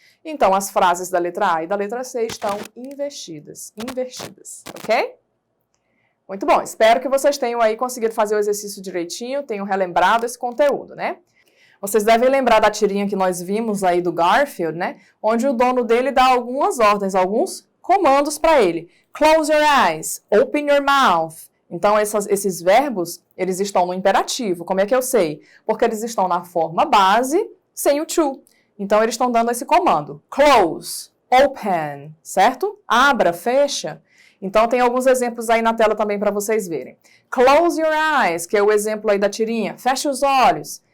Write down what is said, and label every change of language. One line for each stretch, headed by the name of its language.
Portuguese: Então, as frases da letra A e da letra C estão invertidas, ok? Muito bom, espero que vocês tenham aí conseguido fazer o exercício direitinho, tenham relembrado esse conteúdo, né? Vocês devem lembrar da tirinha que nós vimos aí do Garfield, né? Onde o dono dele dá algumas ordens, alguns comandos para ele.
English: Close your eyes, open your mouth.
Portuguese: Então, esses verbos, eles estão no imperativo. Como é que eu sei? Porque eles estão na forma base, sem o to. Então, eles estão dando esse comando. Close, open, certo? Abra, fecha. Então, tem alguns exemplos aí na tela também para vocês verem.
English: Close your eyes,
Portuguese: que é o exemplo aí da tirinha. Feche os olhos.